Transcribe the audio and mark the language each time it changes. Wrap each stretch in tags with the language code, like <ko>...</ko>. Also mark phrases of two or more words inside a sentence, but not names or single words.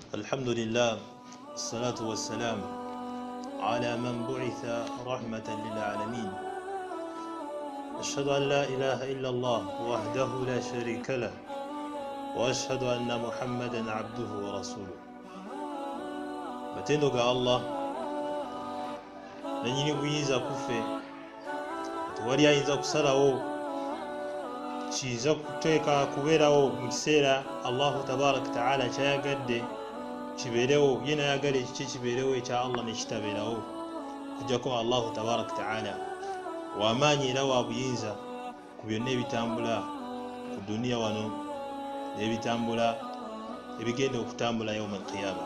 <ar>الحمد لله والصلاة والسلام على من بعث رحمة للعالمين. أشهد أن لا إله إلا الله وحده لا شريك له وأشهد أن محمدا عبده ورسوله.</ar> <lg>matendo ga Allah nanyini buyinza kufe tewali ayinza kusalawo kiza kuteeka kubeerawo mu kiseera</lg> <ar>الله تبارك وتعالى</ar> <lg>kyayagadde kibeerewo, ye nayagala ekiki kibeerewo ekya Allah nekitabeerawo kujjako</lg> <ar>الله تبارك وتعالى</ar> <lg>wamaanyi era wa buyinza ku byonna ebitambula ku duniya wano n'ebitambula ebigenda okutambula</lg> <ar>يوم القيامة.</ar>